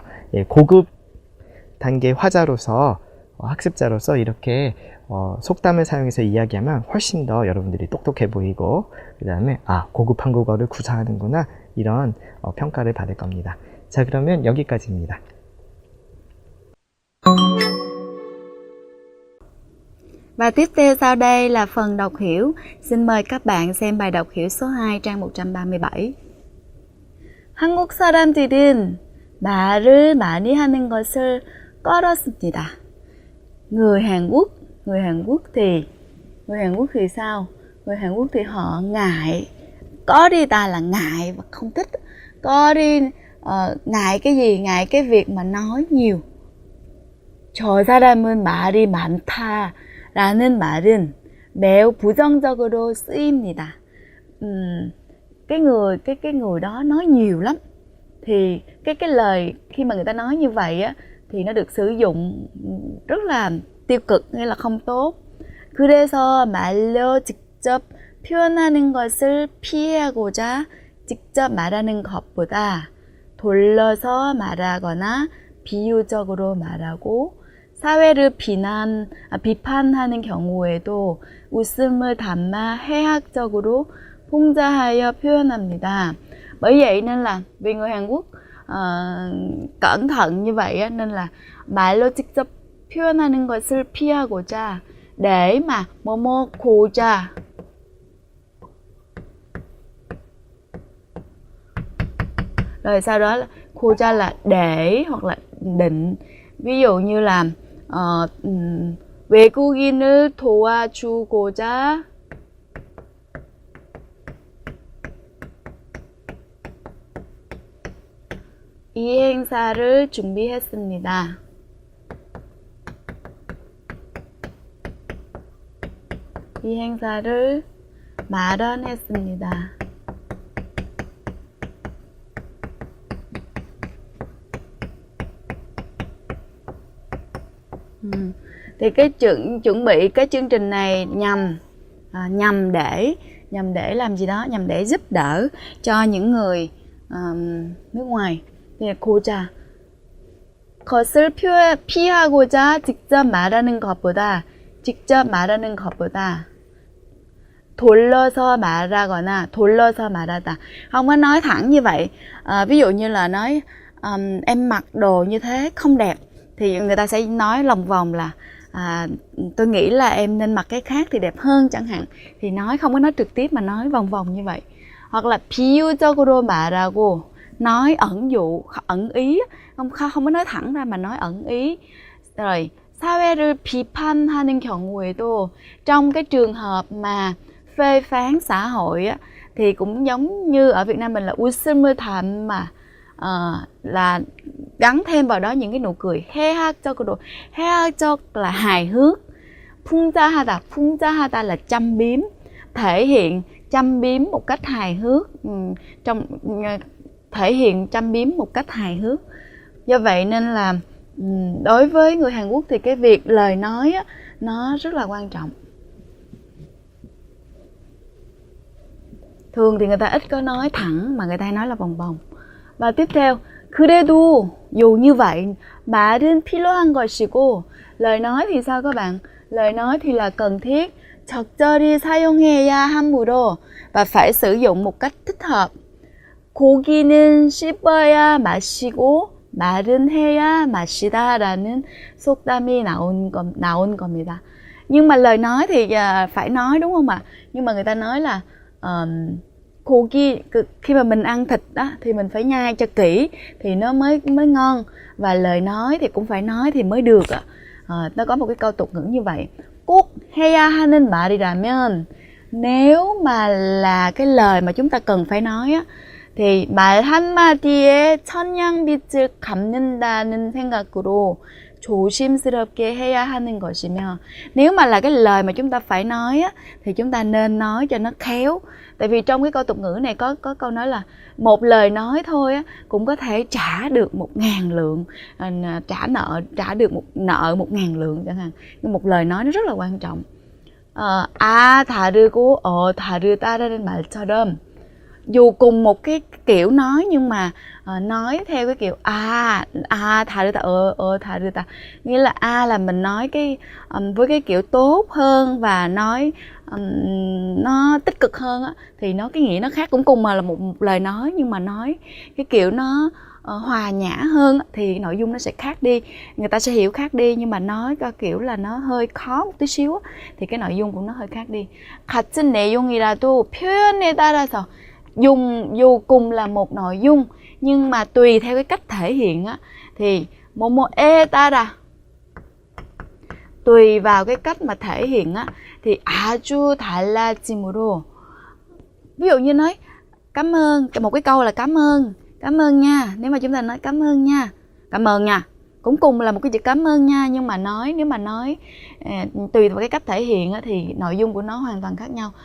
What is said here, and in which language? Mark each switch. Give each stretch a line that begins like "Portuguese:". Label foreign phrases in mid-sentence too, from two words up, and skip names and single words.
Korean: 고급 단계 화자로서 학습자로서 이렇게 속담을 사용해서 이야기하면 훨씬 더 여러분들이 똑똑해 보이고 그 다음에 고급 한국어를 구사하는구나 이런 평가를 받을 겁니다. 자, 그러면 여기까지입니다.
Vietnamese: Và tiếp theo sau đây là phần đọc hiểu. Xin mời các bạn xem bài đọc hiểu số 2 trang 137.
Korean: 한국 사람들은 말을 많이 하는 것을 꺼렸습니다.
Vietnamese: Người Hàn Quốc thì sao? Người Hàn Quốc thì họ ngại. Có đi ta là ngại và không thích. Có đi ngại cái gì? Ngại cái việc mà nói nhiều.
Korean: 저 사람은 말이 많다. 라는 말은 매우 부정적으로 쓰입니다.
Vietnamese: Cái người đó nói nhiều lắm. Thì cái lời khi mà người ta nói như vậy á, thì nó được sử dụng rất là tiêu cực, nghĩa là không tốt.
Korean: 그래서 말로 직접 표현하는 것을 피하고자 직접 말하는 것보다 돌려서 말하거나 비유적으로 말하고 사회를 비판하는 경우에도 웃음을 담아 해학적으로 풍자하여 표현합니다.
Vietnamese: Bởi vậy nên là vì người Hàn Quốc cẩn thận như vậy á, nên là
Korean: 말로 직접 표현하는 것을 피하고자
Vietnamese: để mà 고자 rồi sau đó là 고자 là để hoặc là định. ví dụ như là
Korean: 외국인을 도와주고자 이 행사를 준비했습니다. 이 행사를 마련했습니다.
Vietnamese: Thì cái chuẩn bị cái chương trình này nhằm để làm gì đó, nhằm để giúp đỡ cho những người nước ngoài.
Korean: Thì 고자 것을 피하고자 직접 말하는 것보다 돌려서 말하다.
Vietnamese: Không có nói thẳng như vậy. Ví dụ như là nói em mặc đồ như thế không đẹp, thì người ta sẽ nói lòng vòng là tôi nghĩ là em nên mặc cái khác thì đẹp hơn chẳng hạn. Thì không có nói trực tiếp mà nói vòng vòng như vậy. Hoặc là
Korean: 비유적으로 말하고,
Vietnamese: nói ẩn ý, không có nói thẳng ra mà nói ẩn ý.
Korean: Rồi 사회를 비판하는 경우에도,
Vietnamese: trong cái trường hợp mà phê phán xã hội á, thì cũng giống như ở Việt Nam mình là
Korean: 웃음을 담아,
Vietnamese: là gắn thêm vào đó những cái nụ cười.
Korean: 해학적으로, 해학적
Vietnamese: là hài hước. 풍자하다 là châm biếm, thể hiện châm biếm một cách hài hước, thể hiện châm biếm một cách hài hước. Do vậy nên là đối với người Hàn Quốc thì cái việc lời nói á, nó rất là quan trọng. Thường thì người ta ít có nói thẳng mà người ta hay nói là vòng vòng. Và tiếp theo, 그래도, dù như vậy,
Korean: 말은 필요한 것이고,
Vietnamese: lời nói thì sao các bạn? Lời nói thì là cần thiết,
Korean: 적절히 사용해야 하므로,
Vietnamese: và phải sử dụng một cách thích hợp.
Korean: 고기는 씹어야 맛이고 말은 해야 맛이다라는 속담이 나온 겁니다.
Vietnamese: Nhưng mà lời nói thì phải nói, đúng không ạ? Nhưng mà người ta nói là 고기, khi mà mình ăn thịt đó thì mình phải nhai cho kỹ thì nó mới ngon, và lời nói thì cũng phải nói thì mới được. Nó có một cái câu tục ngữ như vậy.
Korean: 꼭 해야 하는 말이라면,
Vietnamese: nếu mà là cái lời mà chúng ta cần phải nói á, thì
Korean: 말 한마디에 천냥빚을 갚는다는 생각으로 조심스럽게 해야 하는 것이며,
Vietnamese: nếu mà là cái lời mà chúng ta phải nói á, thì chúng ta nên nói cho nó khéo. Tại vì trong cái câu tục ngữ này có câu nói là một lời nói thôi á, cũng có thể trả được 1.000 lượng, trả được nợ 1.000 lượng chẳng hạn. Nhưng một lời nói nó rất là quan trọng.
Korean: 다르고 다르다라는 말처럼,
Vietnamese: dù cùng một cái kiểu nói nhưng mà nói theo cái kiểu
Korean: 다르다, 다르다,
Vietnamese: nghĩa là là mình nói cái với cái kiểu tốt hơn và nói nó tích cực hơn á, thì nó cái nghĩa nó khác. Cũng cùng mà là một lời nói nhưng mà nói cái kiểu nó hòa nhã hơn thì nội dung nó sẽ khác đi, người ta sẽ hiểu khác đi. Nhưng mà nói cái kiểu là nó hơi khó một tí xíu thì cái nội dung cũng nó hơi khác đi.
Korean: 같은 내용이라도 표현에 따라서,
Vietnamese: dù cùng là một nội dung nhưng mà tùy theo cái cách thể hiện á, thì
Korean: 뭐뭐에 따라,
Vietnamese: tùy vào cái cách mà thể hiện á, thì
Korean: 아주 달라짐으로.
Vietnamese: Ví dụ như nói cảm ơn, một cái câu là cảm ơn nha. Nếu mà chúng ta nói cảm ơn nha, cũng cùng là một cái chữ cảm ơn nha, nhưng mà nếu mà nói tùy vào cái cách thể hiện thì nội dung của nó hoàn toàn khác nhau.